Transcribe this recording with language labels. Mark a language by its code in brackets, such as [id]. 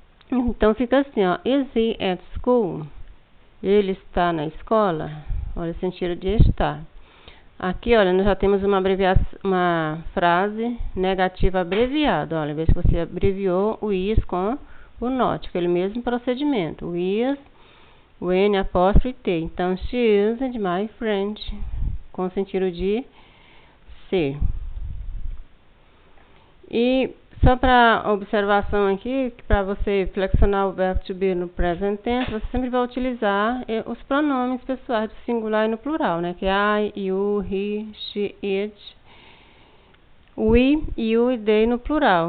[pt] Então fica assim, ó. [en] Is he at school? [pt] Ele está na escola? Olha o sentido de estar. Aqui, olha, nós já temos uma frase negativa abreviada. Olha, veja que você abreviou o is com o not, aquele mesmo procedimento. O is, o N, apóstrofe T. Então, [en] she isn't my friend, [pt] com o sentido de ser. E só para observação aqui, para você flexionar o verbo to be no present tense, você sempre vai utilizar os pronomes pessoais do singular e no plural, né? Que é I, you, he, she, it, we, you e they no plural.